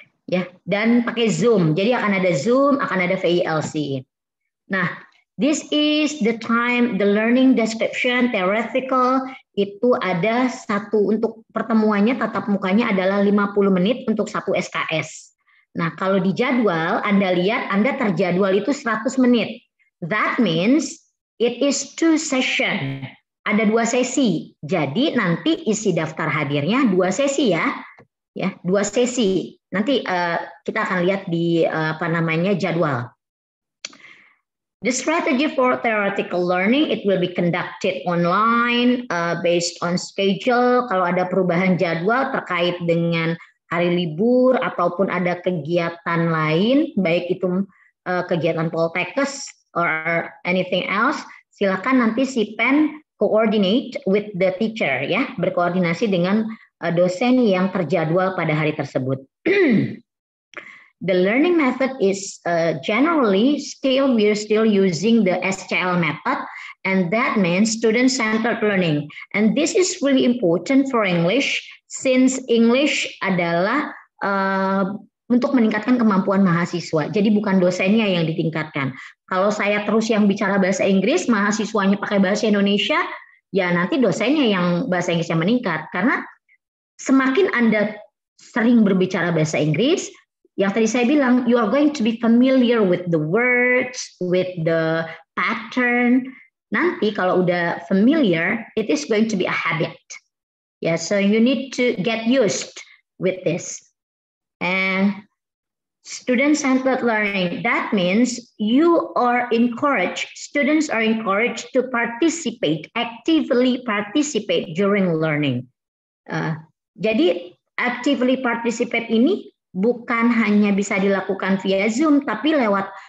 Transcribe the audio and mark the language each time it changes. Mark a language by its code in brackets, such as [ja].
[id] Ya, dan pakai Zoom. Jadi akan ada Zoom, akan ada VILC. Nah, [en] this is the time, the learning description, theoretical, [id] itu ada satu untuk pertemuannya, tatap mukanya adalah 50 menit untuk satu SKS. Nah, kalau di jadwal, Anda lihat, Anda terjadwal itu 100 menit. [en] That means it is 2 session. [id] Ada 2 sesi. Jadi nanti isi daftar hadirnya 2 sesi ya. Ya, 2 sesi. Nanti kita akan lihat di jadwal. [en] The strategy for theoretical learning, it will be conducted online based on schedule. [id] Kalau ada perubahan jadwal terkait dengan hari libur ataupun ada kegiatan lain, baik itu kegiatan Poltekkes [en] or anything else, [id] silakan nanti si Pen [en] coordinate with the teacher [id] ya, berkoordinasi dengan dosen yang terjadwal pada hari tersebut. [en] The learning method is generally we're still using the SCL method, and that means student-centered learning. And this is really important for English, since English [id] adalah untuk meningkatkan kemampuan mahasiswa. Jadi bukan dosennya yang ditingkatkan. Kalau saya terus yang bicara bahasa Inggris, mahasiswanya pakai bahasa Indonesia, ya nanti dosennya yang bahasa Inggrisnya meningkat. Karena semakin Anda sering berbicara bahasa Inggris, yang tadi saya bilang, [en] you are going to be familiar with the words, with the pattern. [id] Nanti kalau udah familiar, [en] it is going to be a habit. Yeah, so you need to get used with this. And student-centered learning, that means you are encouraged, students are encouraged to actively participate during learning. [id] Jadi actively participate ini bukan hanya bisa dilakukan via Zoom, tapi lewat